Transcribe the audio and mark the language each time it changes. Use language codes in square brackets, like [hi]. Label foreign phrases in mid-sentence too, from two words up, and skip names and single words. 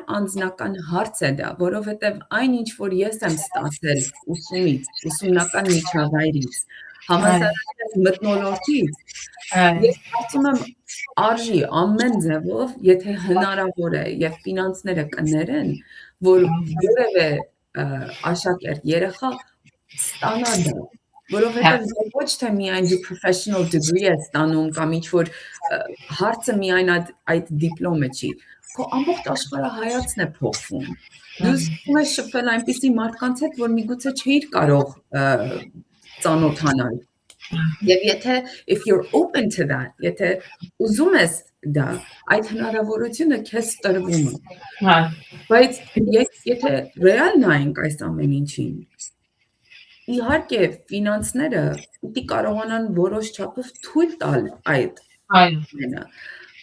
[hy] անձնական հարց է դա, որովհետև այն ինչ որ ես եմ ստացել ուսումից, ուսումնական միջավայրից, համալսարանի մթնոլորտից, ես կարծում եմ արժի ամեն ձևով, եթե հնարավոր է եւ ֆինանսները կներեն, որ որևէ աշակերտ երեխա ստանա դա, որովհետև ոչ թե միայն դու [en] professional degree [hy] ես ստանում կամ ինչ որ հարցը միայն այդ դիպլոմը չի, քո ամբողջ աշխարհայացքն է փոխվում։ Դու սկսում ես շփվել այնպիսի մարդկանց հետ, որ միգուցե չէիր կարող ծանոթանալ։ Եվ եթե [en] if you're open to that, [hy] եթե ուզում ես դա, այդ հնարավորությունը քեզ տրվում է։ Հա։ Բայց եթե ռեալ նայենք այս ամեն ինչին, իհարկե ֆինանսները պիտի կարողանան որոշ չափով թույլ տալ այդ։ Այո։